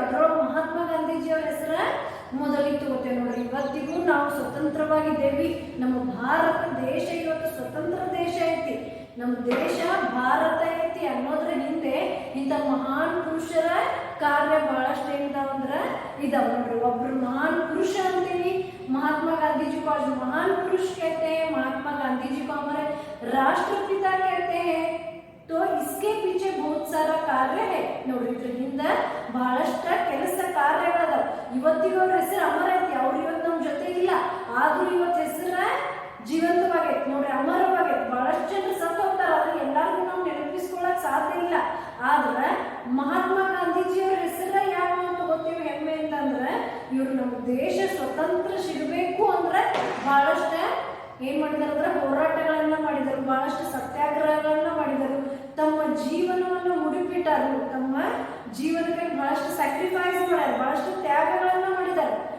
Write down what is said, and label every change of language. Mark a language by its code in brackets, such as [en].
[kn] ಅದ್ರೊಳಗೆ ಮಹಾತ್ಮ ಗಾಂಧೀಜಿ ಅವರ ಹೆಸರ ಮೊದಲಿಗೆ ತಗೋತೇವೆ. ನೋಡ್ರಿ, ಇವತ್ತಿಗೂ ನಾವು ಸ್ವತಂತ್ರವಾಗಿದ್ದೇವೆ. ನಮ್ಮ ಭಾರತ ದೇಶ ಇವತ್ತು ಸ್ವತಂತ್ರ ದೇಶ ಐತಿ. ನಮ್ಮ ದೇಶ ಭಾರತ ಐತಿ ಅನ್ನೋದ್ರ ಹಿಂದೆ ಇಂಥ ಮಹಾನ್ ಪುರುಷರ ಕಾರ್ಯ ಬಹಳಷ್ಟು ಏನಿದಾವಂದ್ರ ಇದಾವ. ನೋಡ್ರಿ, ಒಬ್ರು ಮಹಾನ್ ಪುರುಷ ಅಂತೀವಿ, [hi] महात्मा गांधी जी को आज महान पुरुष कहते हैं, महात्मा गांधी जी को हमारे राष्ट्रपिता कहते हैं। तो इसके पीछे बहुत सारा कार्य है। [kn] ನೋಡ್ರಿ ಇದ್ರ ಹಿಂದ ಬಹಳಷ್ಟ ಕೆಲಸ ಕಾರ್ಯಗಳದಾವ. ಇವತ್ತಿಗೂ ಅವ್ರ ಹೆಸರು ಅಮರ ಐತಿ. ಅವ್ರು ಇವತ್ತು ನಮ್ಮ ಜೊತೆ ಇಲ್ಲ, ಆದ್ರೂ ಇವತ್ತು ಹೆಸರ ಜೀವಂತವಾಗೈತಿ ನೋಡ್ರಿ, ಅಮರವಾಗೈತಿ. ಬಹಳಷ್ಟು ಜನರು ಸತ್ತು ಹೋಗ್ತಾರ, ಅದು ಎಲ್ಲರಿಗೂ ನಾವು ನೆನಪಿಸ್ಕೊಳಕ್ ಸಾಧ್ಯ ಇಲ್ಲ. ಆದ್ರೆ ಮಹಾತ್ಮ ಗಾಂಧೀಜಿಯವ್ರ ಹೆಸರ ಯಾಕೆ ನಾವು ತಗೋತೀವಿ ಹೆಮ್ಮೆ ಅಂತಂದ್ರೆ, ಇವ್ರು ನಮ್ಮ ದೇಶ ಸ್ವತಂತ್ರ ಸಿಗಬೇಕು ಅಂದ್ರೆ ಬಹಳಷ್ಟ ಏನ್ ಮಾಡಿದಾರೆ ಅಂದ್ರೆ ಹೋರಾಟಗಳನ್ನ ಮಾಡಿದರು, ಬಹಳಷ್ಟು ಸತ್ಯಾಗ್ರಹಗಳನ್ನ ಮಾಡಿದರು, ತಮ್ಮ ಜೀವನವನ್ನು ಮುಡಿಪಿಟ್ಟರು, ತಮ್ಮ ಜೀವನಕ್ಕೆ ಬಹಳಷ್ಟು ಸ್ಯಾಕ್ರಿಫೈಸ್ ಮಾಡ್ಯಾರ, ಬಹಳಷ್ಟು ತ್ಯಾಗಗಳನ್ನ ಮಾಡಿದ್ದಾರೆ.